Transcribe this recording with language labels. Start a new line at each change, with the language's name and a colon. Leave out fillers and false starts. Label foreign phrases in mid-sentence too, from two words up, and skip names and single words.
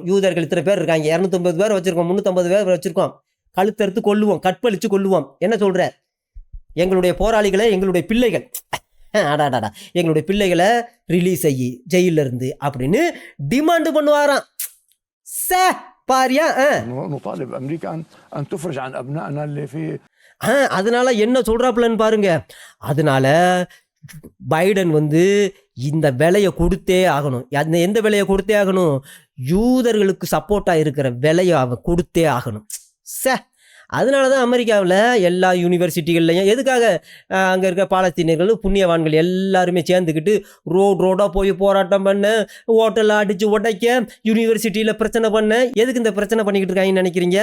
Tamil: யூதர்கள் இத்தனை பேர் இருக்காங்க, 250 பேர் வச்சுருக்கோம், 350 பேர் வச்சுருக்கோம். கழுத்தறுத்து கொல்லுவோம், கற்பழித்து கொல்லுவோம். என்ன சொல்கிற? எங்களுடைய போராளிகளை, எங்களுடைய பிள்ளைகள், ஆடாடாடா எங்களுடைய பிள்ளைகளை ரிலீஸ் செய்யி ஜெயிலில் இருந்து அப்படின்னு டிமாண்டு பண்ணுவாராம். பாரியா?
Arabic: نطالب امريكا ان تفرج عن ابنائنا اللي في.
Tamil: அதனால என்ன சொல்றாப்புலன்னு பாருங்க. அதனால பைடன் இந்த விலையை கொடுத்தே ஆகணும். எந்த விலையை கொடுத்தே ஆகணும்? யூதர்களுக்கு சப்போர்ட்டா இருக்கிற விலையை அவன் கொடுத்தே ஆகணும். அதனால தான் அமெரிக்காவில் எல்லா யூனிவர்சிட்டிகள்லையும் எதுக்காக அங்கே இருக்க பாலஸ்தீனியர்கள், புண்ணியவான்கள் எல்லாருமே சேர்ந்துக்கிட்டு ரோடாக போய் போராட்டம் பண்ண, ஹோட்டலில் அடித்து உடைக்க, யூனிவர்சிட்டியில் பிரச்சனை பண்ண, எதுக்கு இந்த பிரச்சனை பண்ணிக்கிட்டு இருக்காங்கன்னு நினைக்கிறீங்க?